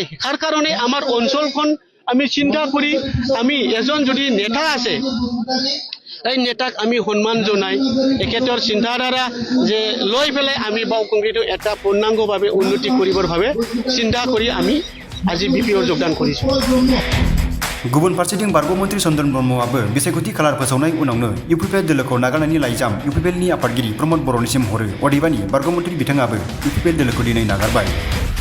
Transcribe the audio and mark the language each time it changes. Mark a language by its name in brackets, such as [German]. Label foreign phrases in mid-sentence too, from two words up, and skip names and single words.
[Assamese] তাৰ কাৰণে আমাৰ অঞ্চলখন আমি চিন্তা কৰি আমি এজন যদি নেতা আছে এই নেতাক আমি সন্মান জনাই এখেতৰ চিন্তাধাৰা যে লৈ পেলাই আমি বাওকুংগ্ৰিটো এটা পূৰ্ণাংগভাৱে উন্নতি কৰিবৰ বাবে চিন্তা কৰি আমি আজি Bpfৰ যোগদান কৰিছোঁ। [Bodo] गुबुन फारसेथिं बारग' मन्त्रि चन्द्रन ब्रह्मआबो बिसायख'थि खालार फोसावनाय उनावनो Upplद दोलोखौ नागारनायनि लाइजाम Upplदनि आफादगिरि प्रमद बर'निसिम हरो। अदेबानि बारग' मन्त्रि बिथाङाबो Upplद दोलोखौ दिनै नागारबाय।